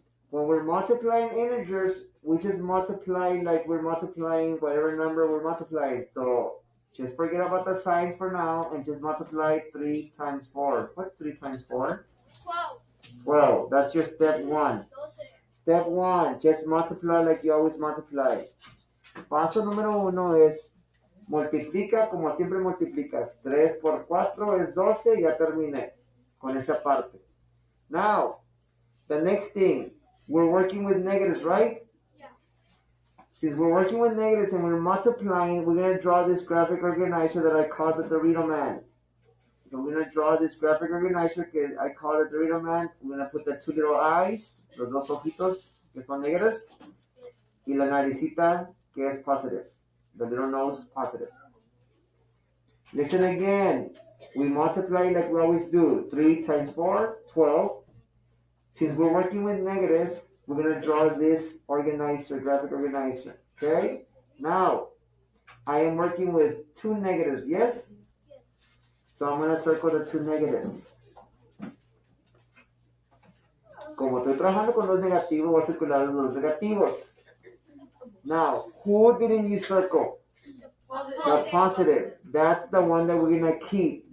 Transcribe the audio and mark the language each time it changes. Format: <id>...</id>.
<en>When we're multiplying integers, we just multiply like we're multiplying whatever number we're multiplying. So just forget about the signs for now and just multiply 3 times 4. What's 3 times 4? 12. 12. That's your step 1. Step 1, just multiply like you always multiply.</en> <es>Paso número 1 es multiplica como siempre multiplicas. 3 por 4 es 12, ya terminé con esa parte.</es> <en>Now, the next thing, we're working with negatives, right? Yeah. Since we're working with negatives and we're multiplying, we're going to draw this graphic organizer that I called the Dorito Man. So we're going to draw this graphic organizer que I call it Dorito Man. We're going to put the 2 little eyes,</en> <es>los dos ojitos que son negatives, y la naricita que es positive.</es> <en>The little nose positive. Listen again. We multiply like we always do. 3 times 4, 12. Since we're working with negatives, we're going to draw this organizer, graphic organizer. Okay? Now, I am working with 2 negatives, yes? So I'm going to circle the 2 negatives.</en> <es>Como estoy trabajando con 2 negativos, voy a circular los 2 negativos.</es> <en>Now, who didn't you circle? The positive. That's the one that we're going to keep.</en>